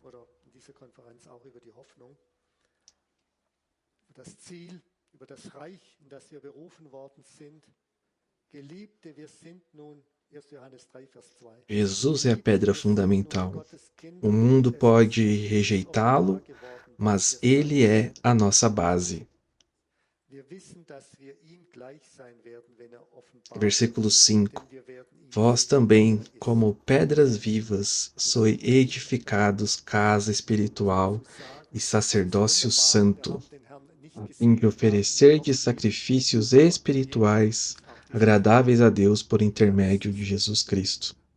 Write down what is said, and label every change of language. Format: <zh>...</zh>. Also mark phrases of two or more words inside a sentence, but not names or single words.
<de>Das Ziel, über das Reich, in das wir berufen worden sind. Geliebte, wir sind nun, 1. Johannes 3, Vers 2.</de> <pt>Jesus é a pedra fundamental. O mundo pode rejeitá-lo, mas ele é a nossa base. Versículo 5. Vós também, como pedras vivas, sois edificados casa espiritual e sacerdócio santo, a fim de oferecerdes sacrifícios espirituais agradáveis a Deus por intermédio de Jesus Cristo.</pt>